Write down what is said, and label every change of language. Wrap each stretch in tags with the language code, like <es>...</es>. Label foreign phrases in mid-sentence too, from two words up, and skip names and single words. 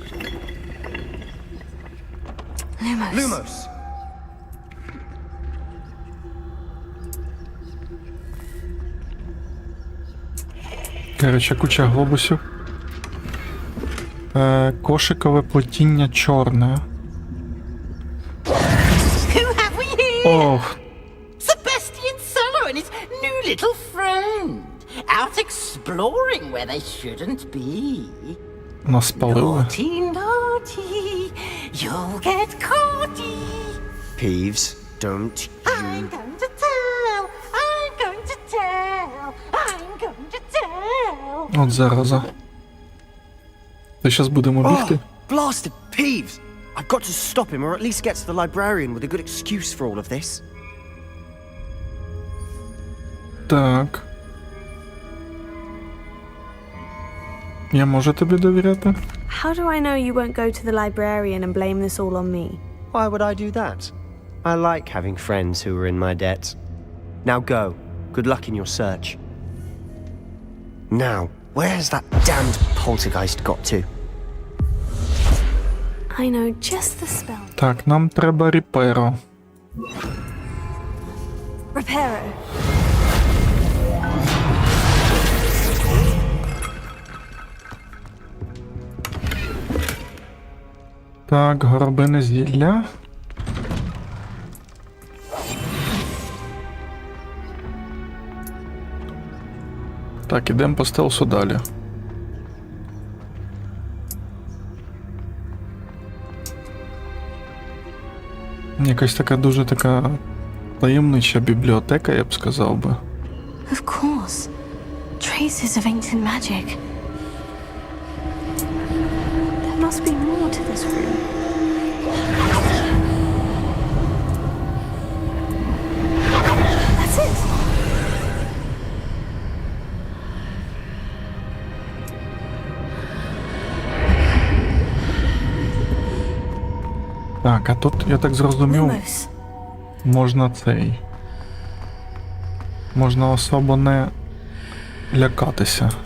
<uk>Lumos! Короче, куча глобусів. Кошикове плетіння чорне.</uk> <en>Who have we here?</en> <uk>Ох.</uk> <en>Sebastian Solo and his new little friend. Out exploring where they shouldn't be.</en> <uk>Нас спалили.</uk> <en>Naughty, naughty. You'll get caughty. Peeves, don't you... I'm going to tell. I'm going to tell. I'm going to tell.</en> <uk>От зараза. Ти щас будемо бігти?</uk> <en>Blasted Peeves! I've got to stop him, or at least get to the librarian with a good excuse for all of this.</en> <uk>Так. Я можу тобі довіряти?</uk> <en>How do I know you won't go to the librarian and blame this all on me? Why would I do that? I like having friends who are in my debt. Now go. Good luck in your search. Now, where has that damned poltergeist got to? I know just the spell.</en> <uk>Так, нам треба ріперо. Reparo. Так, горобине зілля. Так, ідемо по стелсу далі. Якась така дуже така таємнича бібліотека, я б сказав би.</uk> <en>Of course. Traces of ancient magic. There must be more to this room. That's it.</en> <uk>Так, а тут, я так зрозумів, можна цей. Можна особо не лякатися.</uk>